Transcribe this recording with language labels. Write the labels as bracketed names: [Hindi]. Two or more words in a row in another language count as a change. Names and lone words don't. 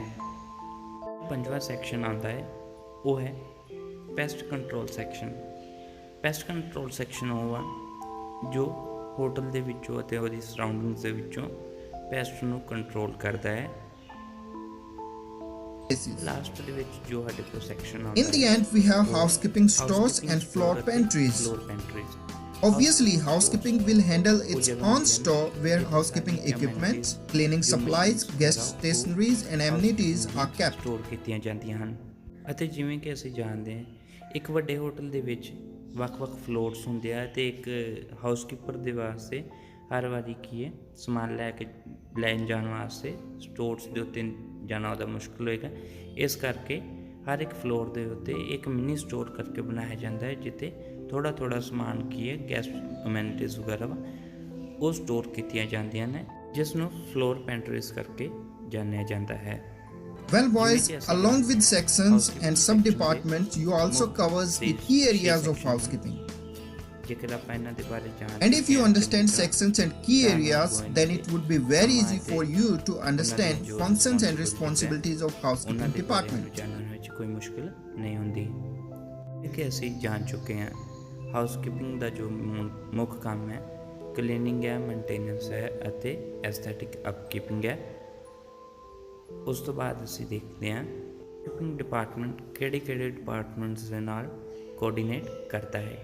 [Punjabi] ਪੰਜਵਾਂ ਸੈਕਸ਼ਨ ਆਉਂਦਾ ਹੈ ਉਹ ਹੈ [English] pest control section. pest control section [Punjabi] ਉਹ ਆ ਜੋ ਹੋਟਲ ਦੇ ਵਿੱਚੋਂ ਅਤੇ ਉਹਦੀ ਸਰਾਊਂਡਿੰਗਸ ਦੇ ਵਿੱਚੋਂ ਪੈਸਟ ਨੂੰ ਕੰਟਰੋਲ ਕਰਦਾ ਹੈ। ਲਾਸਟ ਦੇ ਵਿੱਚ ਜੋ ਸਾਡੇ ਕੋਲ ਸੈਕਸ਼ਨ ਆਉਂਦਾ [English] In the end, we have housekeeping stores and floor pantries. Obviously, housekeeping will handle its own store where housekeeping equipment, cleaning supplies, guest stationeries and amenities are kept. [Punjabi] ਸਟੋਰ ਕੀਤੀਆਂ ਜਾਂਦੀਆਂ ਹਨ ਅਤੇ ਜਿਵੇਂ ਕਿ ਅਸੀਂ ਜਾਣਦੇ ਹਾਂ ਇੱਕ ਵੱਡੇ ਹੋਟਲ ਦੇ ਵਿੱਚ ਵੱਖ-ਵੱਖ ਫਲੋਰਸ ਹੁੰਦੇ ਆ ਅਤੇ ਇੱਕ ਹਾਊਸਕੀਪਰ ਦੇ ਵਾਸਤੇ ਹਰ ਵਾਰੀ ਕੀ ਹੈ ਸਮਾਨ ਲੈਣ ਜਾਣ ਵਾਸਤੇ ਸਟੋਰਸ ਦੇ ਉੱਤੇ ਜਾਣਾ ਉਹਦਾ ਮੁਸ਼ਕਿਲ ਹੋਏਗਾ। ਇਸ ਕਰਕੇ ਹਰ ਇੱਕ ਫਲੋਰ ਦੇ ਉੱਤੇ ਇੱਕ [English] mini store [Punjabi] ਕਰਕੇ ਬਣਾਇਆ ਜਾਂਦਾ ਹੈ ਜਿੱਥੇ ਥੋੜ੍ਹਾ ਸਮਾਨ ਕੀ ਹੈ [English] guest amenities [Punjabi] ਵਗੈਰਾ ਵਾ ਉਹ ਸਟੋਰ ਕੀਤੀਆਂ ਜਾਂਦੀਆਂ ਨੇ, ਜਿਸ ਨੂੰ [English] floor pantries [Punjabi] ਕਰਕੇ ਜਾਣਿਆ ਜਾਂਦਾ ਹੈ। [English] Well boys, along with sections and sub-departments, you also covers the key areas of housekeeping. [Punjabi] ਜੇਕਰ ਆਪਾਂ ਇਹਨਾਂ ਦੇ ਬਾਰੇ ਜਾਣਦੇ [English] And if you understand sections and key areas, then it would be very easy for you to understand functions and responsibilities of housekeeping department. [Punjabi] ਜਾਣਨ ਵਿੱਚ ਕੋਈ ਮੁਸ਼ਕਿਲ ਨਹੀਂ ਹੁੰਦੀ ਕਿਉਂਕਿ ਅਸੀਂ ਜਾਣ ਚੁੱਕੇ ਹਾਂ ਹਾਊਸਕੀਪਿੰਗ ਦਾ ਜੋ ਮੁੱਖ ਕੰਮ ਹੈ ਕਲੀਨਿੰਗ ਹੈ, ਮੇਨਟੇਨੈਂਸ ਹੈ ਅਤੇ [English] aesthetic upkeeping [Punjabi] ਹੈ। ਉਸ ਤੋਂ ਬਾਅਦ ਅਸੀਂ ਦੇਖਦੇ ਹਾਂ [English] housekeeping department [Punjabi] ਕਿਹੜੇ ਡਿਪਾਰਟਮੈਂਟਸ ਦੇ ਨਾਲ ਕੋਆਰਡੀਨੇਟ ਕਰਦਾ ਹੈ।